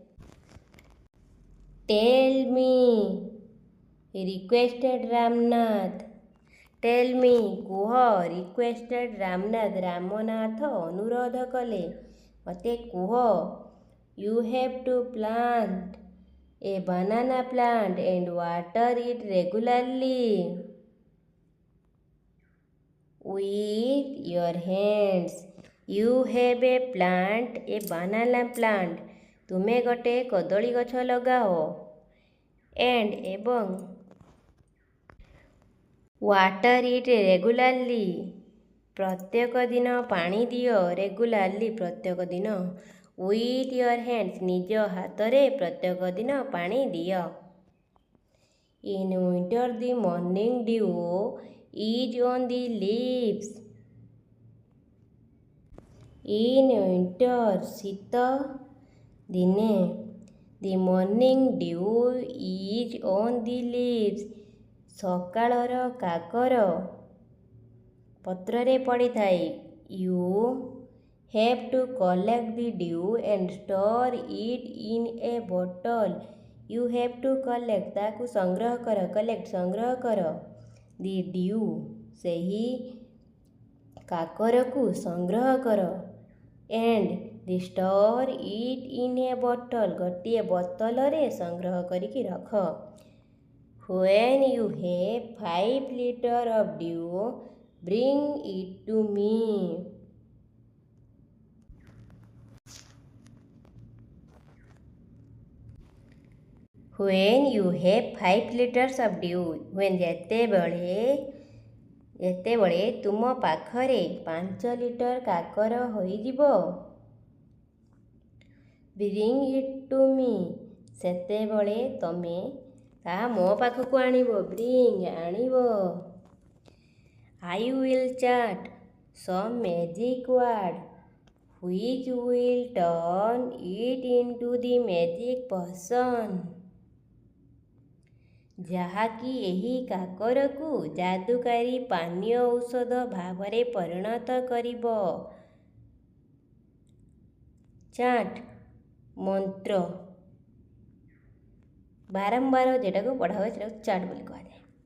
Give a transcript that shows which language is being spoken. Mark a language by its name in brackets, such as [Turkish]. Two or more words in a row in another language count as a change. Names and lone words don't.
[English] Tell me requested Ramnath. tell me [Odia] କୁହ ରିକ୍ୱେଷ୍ଟେଡ୍ ରାମନାଥ ରାମନାଥ ଅନୁରୋଧ କଲେ। ମୋତେ କୁହ। [English] You have to plant a banana plant and water it regularly with your hands. You have a plant a banana plant. [Odia] ତୁମେ ଗୋଟେ କଦଳୀ ଗଛ ଲଗାଅ। and ଏବଂ [English] water it regularly [Odia] ପ୍ରତ୍ୟେକ ଦିନ ପାଣି ଦିଅ। regularly ପ୍ରତ୍ୟେକ ଦିନ। [English] with your hands [Odia] ନିଜ ହାତରେ ପ୍ରତ୍ୟେକ ଦିନ ପାଣି ଦିଅ। [English] in winter the morning dew is on the leaves. in winter [Odia] ଶୀତ ଦିନେ [English] the morning dew is on the leaves [Odia] ସକାଳର କାକର ପତ୍ରରେ ପଡ଼ିଥାଏ। [English] you have to collect the dew and store it in a bottle. you have to collect [Odia] ତାକୁ ସଂଗ୍ରହ କର [English] collect [Odia] ସଂଗ୍ରହ କର [English] the dew [Odia] ସେହି କାକରକୁ ସଂଗ୍ରହ କର [English] and the store it in a bottle [Odia] ଗୋଟିଏ ବୋତଲରେ ସଂଗ୍ରହ କରିକି ରଖ। [English] when you have 5 liters of dew bring it to me. when you have 5 liters of dew when [Odia] ଯେତେବେଳେ ତୁମ ପାଖରେ 5 ଲିଟର କାକର ହୋଇଯିବ [English] bring it to me [Odia] ସେତେବେଳେ ତମେ ତାହା ମୋ ପାଖକୁ ଆଣିବ। bring ଆଣିବ। [English] I will chant some magic word which will turn it into the magic potion. [Odia] ଯାହାକି ଏହି କାକରକୁ ଯାଦୁକାରୀ ପାନୀୟ ଔଷଧ ଭାବରେ ପରିଣତ କରିବ। ଚାଣ୍ଟ ମନ୍ତ୍ର ବାରମ୍ବାର ଯେଟାକୁ ପଢ଼ା ହୁଏ ସେଟାକୁ ଚାଣ୍ଟ ବୋଲି କୁହାଯାଏ।